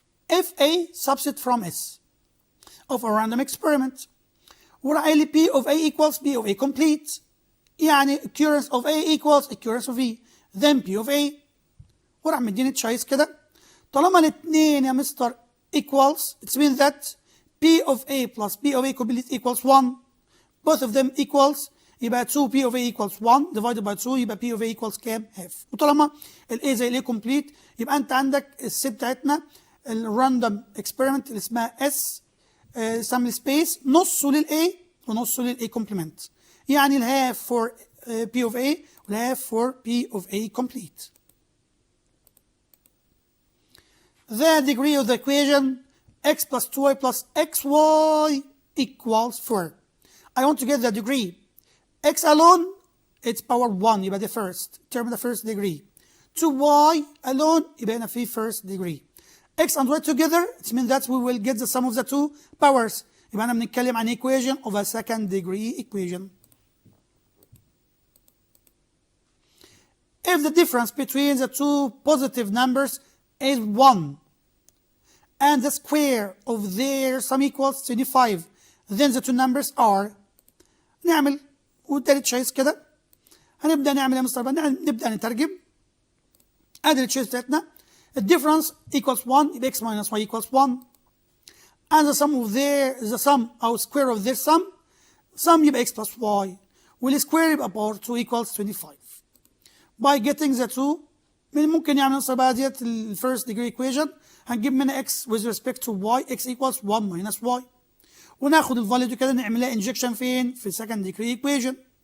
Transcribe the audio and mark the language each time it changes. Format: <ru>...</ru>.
<en>If A subset from S of a random experiment</en> <ar>وراح قايل لي</ar> <en>P of A equals P of A complete، يعني occurrence of A equals occurrence of V then P of A،</en> <ar>وراح مديني تشايس كده. طالما الاثنين يا مستر</ar> <en>equals it means that P of A plus P of A complete equals 1. both of them equals يبقى 2 P of A equals 1 divided by 2 يبقى P of A equals كام؟ half.</en> <ar>وطالما ال A زي ال A complete يبقى انت عندك السيت بتاعتنا الراندوم اكسبيرمنت اللي اسمها S سامبل سبيس نصه لل A ونصه لل A complement، يعني الهاف</ar> <en>for P of A</en> <ar>والهاف for P of A complete.</ar> <en>The degree of the equation x plus 2y plus xy equals 4. I want to get the degree. X alone, it's power 1 يبقى the first term, the first degree. 2y alone يبقى هنا في first degree. X and y together, it means that we will get the sum of the two powers.</en> <ar>يبقى أنا بنتكلم عن</ar> <en>equation of a second degree equation. If the difference between the two positive numbers is 1 and the square of their sum equals 25, then the two numbers are</en> <ar>نعمل وده تشايس كده. هنبدأ نعمل يا مستر نبدأ نترجم. ادي التشايس بتاعتنا</ar> <en>the difference equals 1 يبقى x minus y equals 1 and the sum أو square of their sum يبقى x plus y والsquare يبقى power 2 equals 25. by getting the two</en> <ar>ممكن يعني نوصل بقى ديت ال</ar> <en>first degree equation</en> <ar>هنجيب منها</ar> <en>x with respect to y x equals 1 minus y</en> <ar>وناخد الفاليو دي كده نعملها injection فين؟ في</ar> <en>second degree equation.</en>